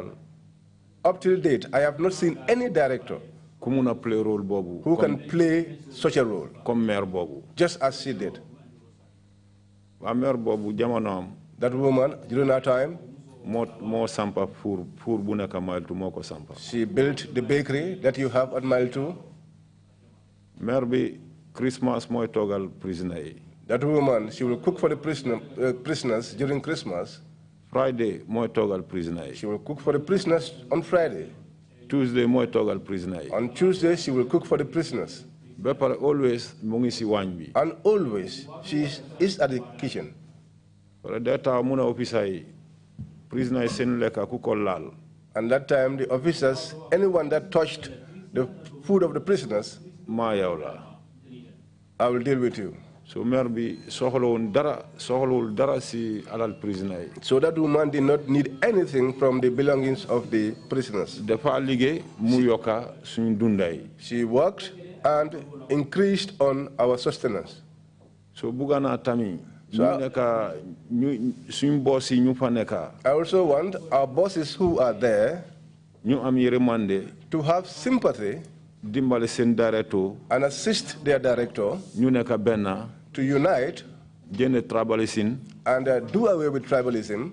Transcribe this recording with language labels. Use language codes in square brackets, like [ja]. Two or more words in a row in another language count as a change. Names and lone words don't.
[en] Up till date, I have not seen any director [wo] ku mun a [en] play role [wo] boobu. [en] who can play such a role. [wo] comme maire boobu. [en] Just as she did. [wo] waa maire boobu jamono am. [en] That woman, during our time, [wo] moo sampa four bu nekk Mile 2 moo ko sampa. [en] She built the bakery that you have at Mile 2. [wo] maire bi Christmas mooy toogal prisoners yi. [en] That woman, she will cook for the prisoners during Christmas. [wo] Friday mooy toogal prisoners yi. [en] She will cook for the prisoners on Friday. [wo] Tuesday mooy toogal prisoners yi. [en] On Tuesday, she will cook for the prisoners. [wo] ba pare always mu ngi si waañ bi. [en] And always, she is at the kitchen. [wo] wala day tax mun a officer yi prisoners yi seen lekka ku ko laal. [en] And that time, the officers, anyone that touched the food of the prisoners, [wo] maa yow la. [en] I will deal with you. [wo] So maire bi soxlawul dara si alal prisoner. [en] So that woman did not need anything from the belongings of the prisoners. [wo] Dafa liggéey mu yokka suñu dunday. [en] She worked and increased on our sustenance. [wo] So bugana tami. I [en] also want our bosses who are there to have sympathy and assist their director to unite and do away with tribalism.